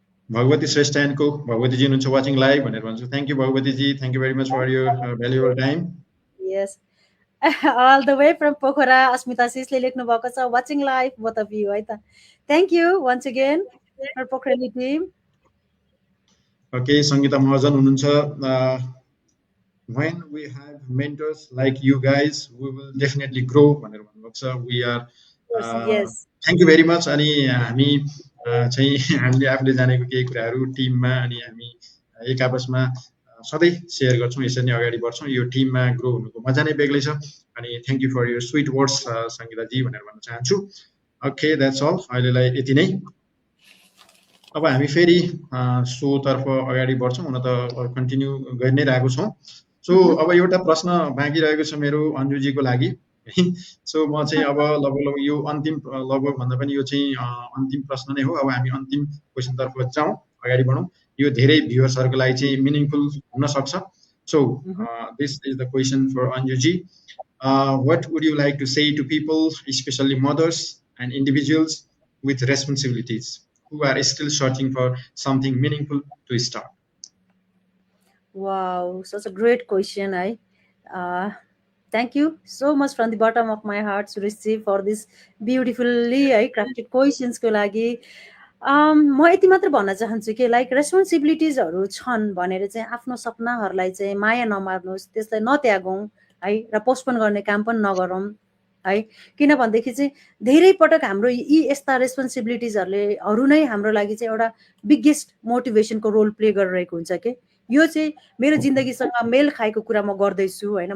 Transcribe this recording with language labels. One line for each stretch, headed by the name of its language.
Nepali: भगवती श्रेष्ठ एन्डको भगवतीजी हुनुहुन्छ
English: watching live
Nepali: भनेर भन्छु।
English: Thank you Bhagwatiji, thank you very much for your valuable time. Yes, all the way from Pokhara Asmita
Nepali: सिसले लेख्नु भएको छ,
English: watching live both of you
Nepali: है त,
English: Thank you once again for पोखरेली team. Okay, Sangita Mahajan हुनुहुन्छ, when we have mentors like you guys we will definitely grow
Nepali: भनेर भन्नुभएको छ।
English: we are thank you very much.
Nepali: अनि हामी चाहिँ हामीले आफूले जानेको केही कुराहरू टिममा अनि हामी एक आपसमा सधैँ सेयर गर्छौँ, यसरी नै अगाडि बढ्छौँ। यो टिममा ग्रो हुनुको मजा नै बेग्लै छ। अनि
English: thank you for your sweet words
Nepali: सङ्गीताजी भनेर भन्न चाहन्छु। ओके,
English: that's all,
Nepali: अहिलेलाई यति नै। अब हामी फेरि सोतर्फ अगाडि बढ्छौँ, हुन त कन्टिन्यू गरि नै रहेको छौँ। सो अब एउटा प्रश्न बाँकी रहेको छ मेरो अन्जुजीको लागि। सो म चाहिँ अब लगभग यो अन्तिम, लगभग भन्दा पनि यो चाहिँ अन्तिम प्रश्न नै हो। अब हामी अन्तिम क्वेसनतर्फ जाउँ, अगाडि बढौँ। यो धेरै भ्युअर्सहरूको लागि चाहिँ मिनिङफुल हुन सक्छ।
English: So this is the question for Anjuji, what would you like to say to people, especially mothers and individuals with responsibilities who are still searching for something meaningful to start? Wow, such a great question. Thank you so much from the bottom of my heart, Sureshji, for this beautifully crafted questions
Nepali: को लागि। म यति मात्र भन्न चाहन्छु कि like रेस्पोन्सिबिलिटिजहरू छन् भनेर चाहिँ आफ्नो सपनाहरूलाई चाहिँ माया नमार्नुहोस्, त्यसलाई नत्यागौँ है, र पोस्टपोन गर्ने काम पनि नगरौँ है। किनभनेदेखि चाहिँ धेरै पटक हाम्रो यी यस्ता रेस्पोन्सिबिलिटिजहरू नै हाम्रो लागि चाहिँ एउटा बिगेस्ट मोटिभेसनको रोल प्ले गरिरहेको हुन्छ कि यो चाहिँ मेरो जिन्दगीसँग मेल खाएको कुरा म गर्दैछु होइन।